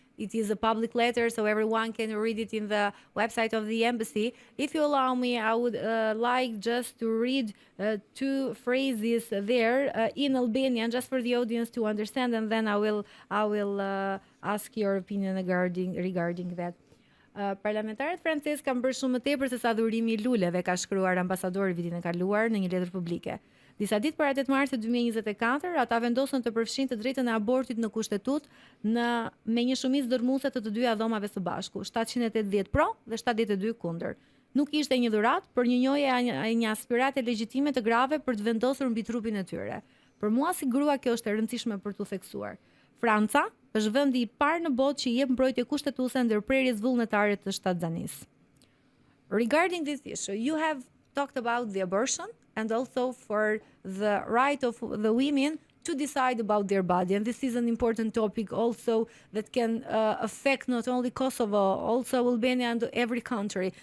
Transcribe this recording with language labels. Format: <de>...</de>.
<en>It is a public letter, so everyone can read it in the website of the embassy. If you allow me, I would like just to read 2 phrases there in Albanian, just for the audience to understand, and then I will ask your opinion regarding that.</en> <sq>Parlamentarët francez kanë bërë shumë më tepër se sa dhurimi I luleve, ka shkruar ambasadori vitin e kaluar në një letër publike. Disa ditë para 8 marsit 2024, ata vendosën të përfshin të drejtën e abortit në kushtetut me një shumicë dërmuese të dyja dhomave së bashku, 780 pro dhe 72 kundër. Nuk ishte një dhuratë, por një njohje e një aspirate legjitime të grave për të vendosur mbi trupin e tyre. Për mua si grua kjo është e rëndësishme për t'u theksuar. Franca është vendi I parë në botë që I jep mbrojtje kushtetuese ndërprerjes vullnetare të shtatzanisë.</sq> <en>Regarding this issue, you have talked about the abortion and also for the right of the women to decide about their body. And this is an important topic also that can affect not only Kosovo, also Albania and every country.</en>